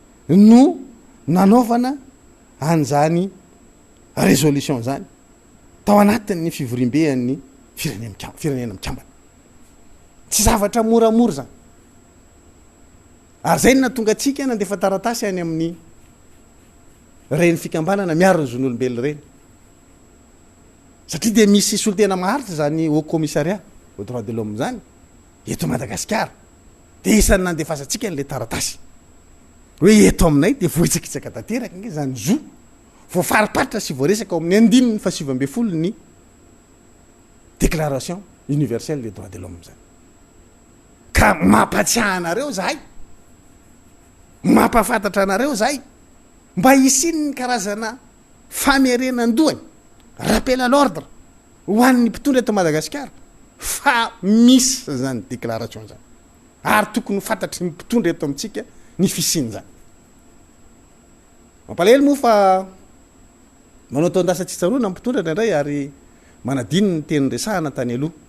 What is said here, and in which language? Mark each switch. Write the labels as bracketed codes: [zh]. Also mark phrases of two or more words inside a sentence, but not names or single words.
[mg] no nanaovana an'zany résolution zany tao anatin'ny fivorimbean'ny firenena mikambana tsy zavatra moramora zany ary zay na tonga atsika nandefa taratasy any amin'ny reny fikambanana miaro ny zon'olombelona reny satria de misy solotena maharitra zany [fr] au commissariat au droit de l'homme [mg] zany eto Madagasikara de isany nandefasantsika n'le taratasy hoe eto aminay de vohitsakitsaka tanteraka nge zany zo vo fariparitra sy voaresaka ao amin'ny 1970 ny [fr] déclaration universelle des droits de l'homme [mg] zany ka mampatsiahanareo zahay mampafantatra anareo zahay mba isiny ny karazana famerenandohany [fr] rappel à l'ordre [mg] ho an'ny mpitondra eto Madagasikara fa misy zany déclaration zany ary tokony fantatry ny mpitondra eto amitsika ny fisiny zany mampalahelo moa fa manao taondasatsitsaroana mpitondra indray ary manadiny ny teny resahana tany aloha